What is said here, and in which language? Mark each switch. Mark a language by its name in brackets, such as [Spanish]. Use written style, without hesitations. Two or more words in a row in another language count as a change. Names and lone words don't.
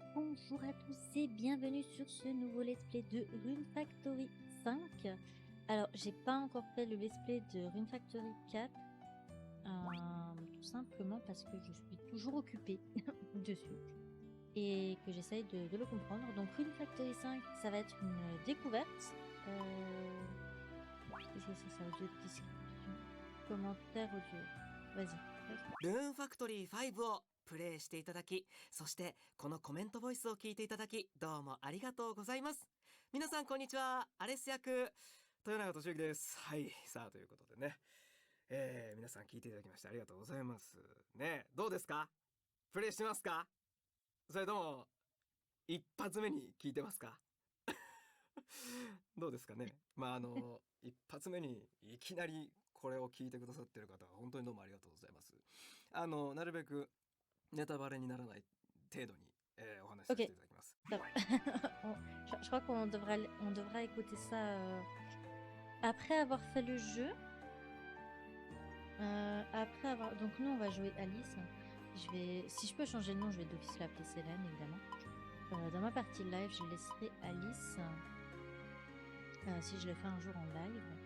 [French] Bonjour à tous et bienvenue sur ce nouveau [English] let's play [French] de Rune Factory 5. Alors, j'ai pas encore fait le [English] let's play [French] de Rune Factory 4, tout simplement parce que je suis toujours occupée dessus et que j'essaye de le comprendre. Donc, Rune Factory 5, ça va être une découverte. Qu'est-ce que c'est ça? Audio description, commentaire audio. Vas-y. [Japanese] ルーンファクトリー5をプレイしていただき、そしてこのコメントボイスを聞いていただき、どうもありがとうございます。皆さんこんにちは。アレス役豊永俊之です。はい、さあということでね、皆さん聞いていただきましてありがとうございますね。どうですか？プレイしてますか？それとも一発目に聞いてますか？どうですかね。一発目にいきなりこれを聞いてくださってる方は本当にどうもありがとうございます。なるべくネタバレにならない程度に、お話しさせていただきます。 [French] Top. Je crois on devra écouter ça après avoir fait le jeu. Donc nous on va jouer Alice. Si je peux changer de nom, je vais d'office l'appeler Célène évidemment. Dans ma partie live, je laisserai Alice si je le fais un jour en live.